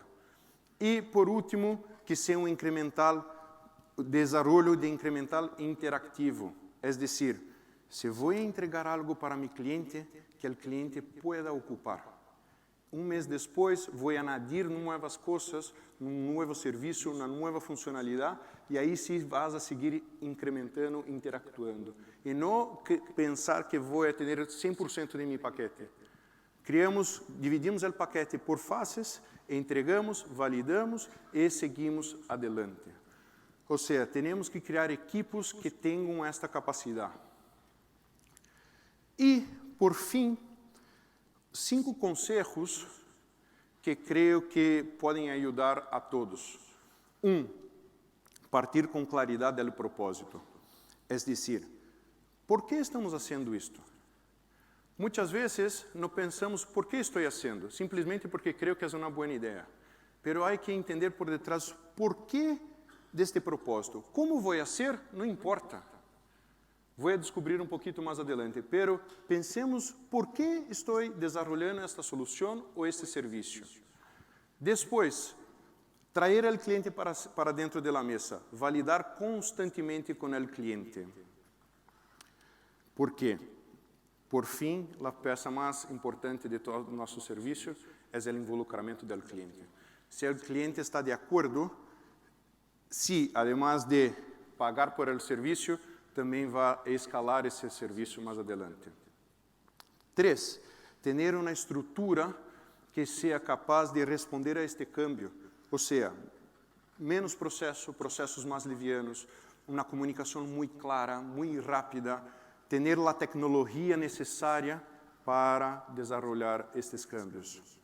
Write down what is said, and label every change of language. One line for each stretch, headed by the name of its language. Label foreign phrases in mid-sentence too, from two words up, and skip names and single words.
Portuguese: E, por último, que seja desenvolvimento de incremental interativo. É decir, se vou entregar algo para meu cliente, que o cliente pueda ocupar. Mês depois, vou añadir novas coisas, novo serviço, uma nova funcionalidade, e aí sim
Spanish: vas a seguir incrementando, interactuando.
Portuguese: E não pensar que vou ter 100% de meu paquete. Dividimos o paquete por fases, entregamos, validamos e seguimos adelante. Ou seja, temos que criar equipos que tenham esta capacidade. E, por fim, 5 conselhos que creio que podem ajudar a todos. 1. Partir com claridade do propósito. É dizer, por que estamos fazendo isto? Muitas vezes não pensamos por que estou fazendo, simplesmente porque creio que é uma boa ideia.
Spanish: pero hay que entender por detrás por qué de este propósito.
Portuguese: Como vou fazer, não importa. Vou descobrir pouquinho mais adelante,
Spanish: pero pensemos
Portuguese: por que estou desenvolvendo esta solução ou este serviço. Depois, trazer o cliente para dentro da mesa, validar constantemente com o cliente. Por quê? Por fim, a peça mais importante de todo o nosso serviço é o involucramento do cliente. Se o cliente está de acordo, se,
Spanish: además de pagar por el
Portuguese: serviço, também vai escalar esse serviço mais adelante. 3. Ter uma estrutura que seja capaz de responder a este cambio, ou seja, menos processos mais livianos, uma comunicação muito clara, muito rápida, ter a tecnologia necessária para desenvolver estes cambios.